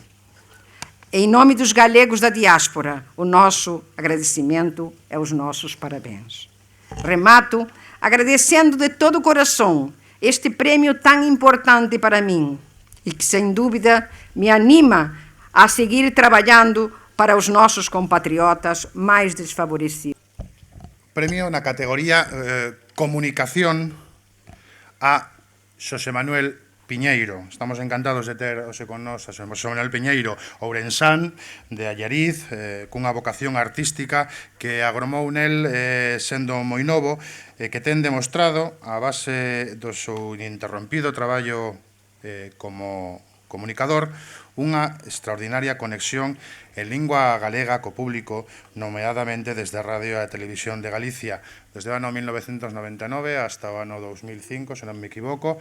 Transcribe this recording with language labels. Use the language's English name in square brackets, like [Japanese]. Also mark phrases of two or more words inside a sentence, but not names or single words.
[Portuguese] Em nome dos galegos da diáspora, o nosso agradecimento é os nossos parabéns. Remato agradecendo de todo o coração este prêmio tão importante para mim e que, sem dúvida, me anima a seguir trabalhando para os nossos compatriotas mais desfavorecidos. [Galician] Premio na categoría Comunicación a Xosé Manuel Piñeiro. Estamos encantados de ter hoxe con nós a Xosé Manuel Piñeiro, ourensán, de Allariz, cunha vocación artística que agromou nel sendo moi novo, que ten demostrado, a base do seu ininterrompido traballo como comunicador, unha extraordinaria conexión en lingua galega co público, nomeadamente desde a Radio e a Televisión de Galicia, desde o ano 1999 hasta o ano 2005, se non me equivoco.